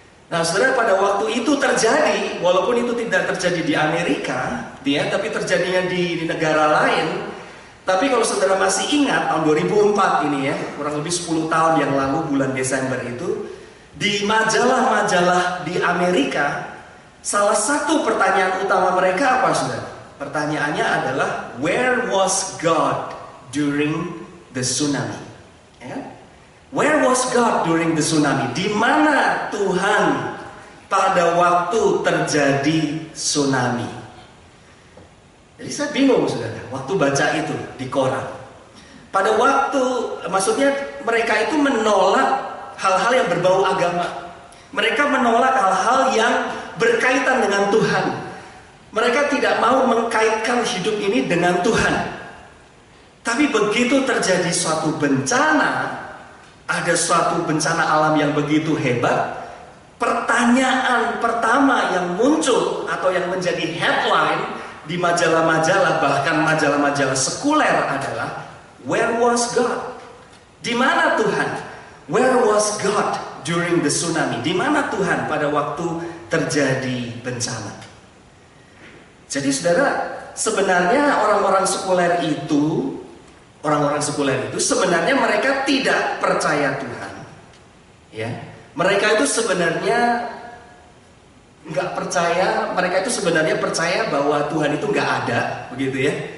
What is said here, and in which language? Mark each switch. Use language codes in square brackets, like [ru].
[id] Nah, saudara, pada waktu itu terjadi, walaupun itu tidak terjadi di Amerika, ya, tapi terjadinya di negara lain. Tapi kalau saudara masih ingat tahun 2004 ini ya, kurang lebih 10 tahun yang lalu bulan Desember itu, di majalah-majalah di Amerika, salah satu pertanyaan utama mereka apa, saudara? Pertanyaannya adalah, [en] where was God during the tsunami? [id] Ya? [en] Where was God during the tsunami? [id] Di mana Tuhan pada waktu terjadi tsunami? Jadi saya bingung, saudara, waktu baca itu di koran. Pada waktu, maksudnya mereka itu menolak hal-hal yang berbau agama. Mereka menolak hal-hal yang berkaitan dengan Tuhan. Mereka tidak mau mengkaitkan hidup ini dengan Tuhan. Tapi begitu terjadi suatu bencana, ada suatu bencana alam yang begitu hebat, pertanyaan pertama yang muncul atau yang menjadi headline di majalah-majalah, bahkan majalah-majalah sekuler adalah, [en] where was God? [id] Di mana Tuhan? [en] Where was God during the tsunami? [id] Di mana Tuhan pada waktu terjadi bencana? Jadi saudara, sebenarnya orang-orang sekuler itu sebenarnya mereka tidak percaya Tuhan. Ya, mereka itu sebenarnya nggak percaya, mereka itu sebenarnya percaya bahwa Tuhan itu nggak ada, begitu ya.